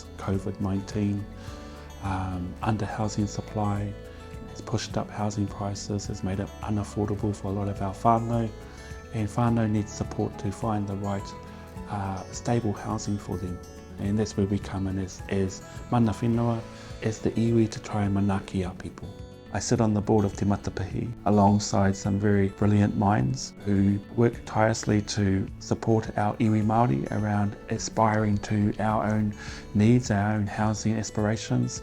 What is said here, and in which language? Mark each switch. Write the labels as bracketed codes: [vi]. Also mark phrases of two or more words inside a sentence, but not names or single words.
[en] COVID-19, under housing supply, has pushed up housing prices, has made it unaffordable for a lot of our whānau, and whānau needs support to find the right stable housing for them. And that's where we come in as [mi] mana whenua, [en] as the iwi, to try and manaki our people. I sit on the board of Te Matapihi alongside some very brilliant minds who work tirelessly to support our [mi] Iwi Māori [en] around aspiring to our own needs, our own housing aspirations.